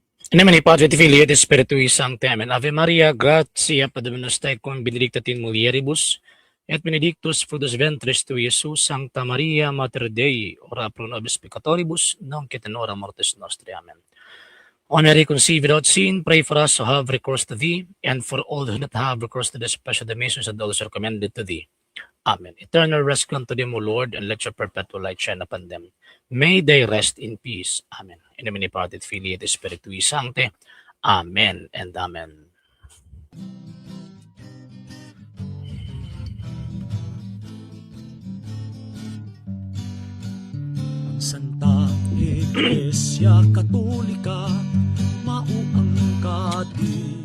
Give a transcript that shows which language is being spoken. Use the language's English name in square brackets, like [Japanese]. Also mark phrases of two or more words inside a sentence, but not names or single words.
[Italian] In nome di Padre, di Figlio e di [Latin] Spiritui Sancti. [Italian] Amen. [Latin] Ave Maria, gratia Dominus tecum, benedicta in mulieribus, et benedictus fructus ventris tui, Iesus. Sancta Maria, Mater Dei, ora pro nobis peccatoribus, nunc et in hora mortis nostri. Amen. [English] O Mary, conceived without sin, pray for us who have recourse to thee, and for all who not have recourse to thee, especially the masons and those who are commended to thee. Amen. Eternal rest unto them, O Lord, and let your perpetual light shine upon them. May they rest in peace. Amen. In the name of the Father, the [Latin] Filii, et Spiritui Sancti. [English] Amen and amen. [Cebuano] Ang Santa Iglesia Katolika, mauang katigban.